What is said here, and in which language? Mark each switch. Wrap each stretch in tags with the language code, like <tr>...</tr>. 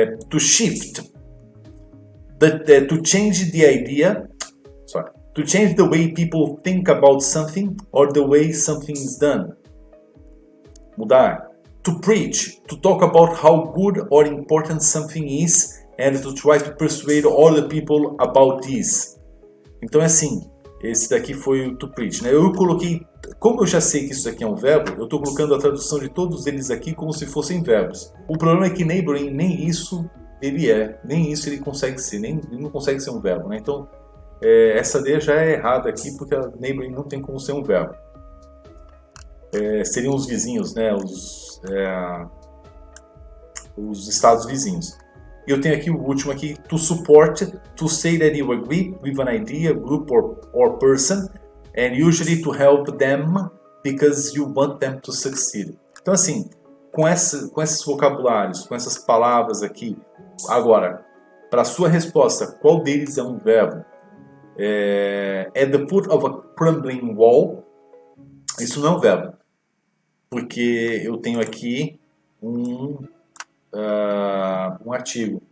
<en>To shift, to change the idea, to change the way people think about something or the way something is done. Mudar. To preach, to talk about how good or important something is and to try to persuade other people about this.</en> <pt>Então é assim, esse daqui foi o to preach, né? Eu coloquei, como eu já sei que isso aqui é um verbo, eu estou colocando a tradução de todos eles aqui como se fossem verbos. O problema é que neighboring, nem isso ele é, nem isso ele consegue ser, ele não consegue ser um verbo, né? Então, essa ideia já é errada aqui, porque a neighboring não tem como ser um verbo. Seriam os vizinhos, né? Os estados vizinhos. E eu tenho aqui o último aqui,</pt> <en>to support, to say that you agree with an idea, group or person, and usually to help them because you want them to succeed.</en> <pt>Então assim, com esses vocabulários, com essas palavras aqui, agora, para a sua resposta, qual deles é um verbo?</pt> <en>At the foot of a crumbling wall,</en> <pt>isso não é um verbo, porque eu tenho aqui um artigo.</pt>